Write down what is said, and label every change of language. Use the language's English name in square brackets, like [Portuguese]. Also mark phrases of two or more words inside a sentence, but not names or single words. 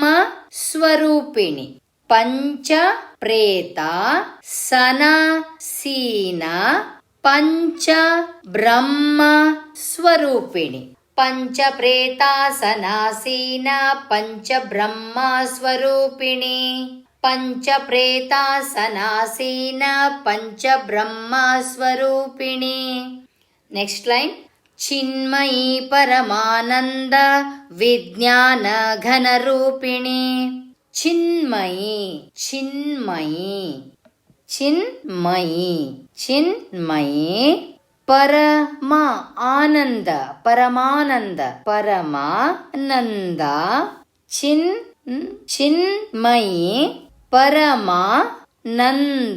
[Sanskrit] ಸ್ವರೂಪಿಣಿ ಪಂಚ ಪ್ರೇತ ಸನ ಸೀನ ಪಂಚ ಬ್ರಹ್ಮ ಸ್ವರೂಪಿಣಿ ಪಂಚ ಪ್ರೇತಾಸನಾಸೀನ ಪಂಚ ಬ್ರಹ್ಮ ಸ್ವರೂಪಿಣಿ ಪಂಚ ಪ್ರೇತಾಸನಾಸೀನ ಪಂಚ ಬ್ರಹ್ಮ ಸ್ವರೂಪಿಣಿ. [English] next line. [Sanskrit] ಚಿನ್ಮಯಿ ಪರಮಾನಂದ ವಿಜ್ಞಾನ ಘನರೂಪಿಣಿ ಚಿನ್ಮಯಿ ಚಿನ್ಮಯಿ ಚಿನ್ಮಯಿ ಚಿನ್ಮಯಿ ಪರಮ ಆನಂದ ಪರಮಾನಂದ ಪರಮಾನಂದ ಚಿನ್ಮಯಿ ಪರಮಾನಂದ.